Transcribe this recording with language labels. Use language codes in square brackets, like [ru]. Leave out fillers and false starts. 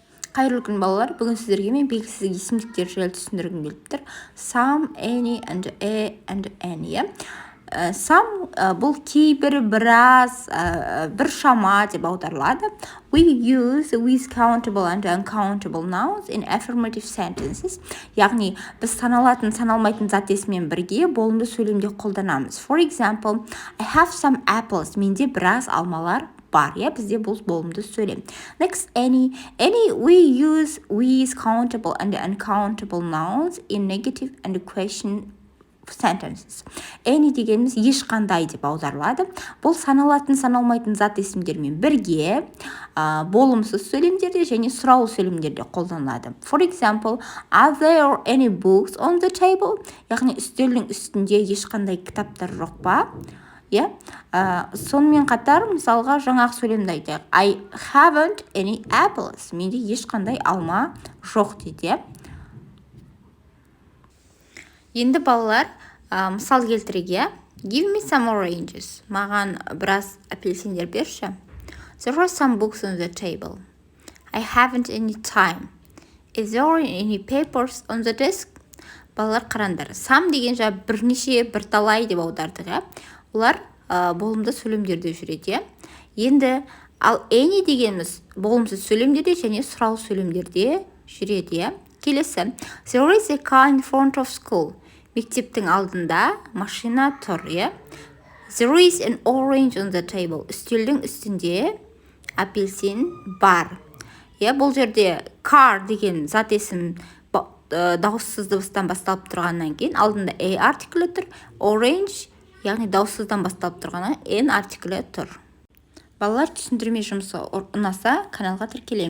[kk] Қайырлы күн балалар, бүгін сіздерге мен белгісіздік есімдіктері жайлы түсіндіргім келіп тұр. [en] Some, any, and a, and any. [kk] Some бұл кейбір, біраз, біршама деп аударылады. [en] We use with countable and uncountable nouns in affirmative sentences. [kk] Яғни, біз саналатын, саналмайтын зат есіммен бірге болымды сөйлемде қолданамыз. [en] For example, I have some apples. [kk] Менде біраз алмалар бар, бізде бұл болымды сөйлем. [en] Next, any. We use with countable and uncountable nouns in negative and question sentences. [kk] Any дегеніміз ешқандай деп аударылады. Бұл саналатын, саналмайтын зат есімдермен бірге болымсыз сөйлемдерде және сұраулы сөйлемдерде қолданылады. [en] For example, are there any books on the table? [kk] Яғни үстелдің үстінде ешқандай кітаптар жоқ па? Сонымен қатар, мысалға жаңағы сөйлемді айтайық. [en] I haven't any apples. [kk] Менде ешқандай алма жоқ дейді. Енді балалар, мысал келтіреге. [en] Give me some oranges. [kk] Маған біраз апельсиндер берші. [en] There are some books on the table. I haven't any time. Is there any papers on the desk? [kk] Балалар қараңдар. Some деген бірнеше, бірталай деп аудардық. Олар болымды сөйлемдерде жүреді. Енді ал any дегеніміз болымсыз сөйлемдерде және сұраулы сөйлемдерде жүреді. Келесі. [en] There is a car in front of school. [kk] Мектептің алдында машина тұр. [en] There is an orange on the table. [kk] Үстелдің үстінде апельсин бар. Бұл жерде car деген зат есім дауыссыз дыбыстан басталып тұрғаннан кейін алдында a артиклі тұр, orange яғни дауыссыздан басталып тұрғаннан n артиклі тұр. Балалар, түсіндірме жұмысы ұнаса каналға тіркелеміз.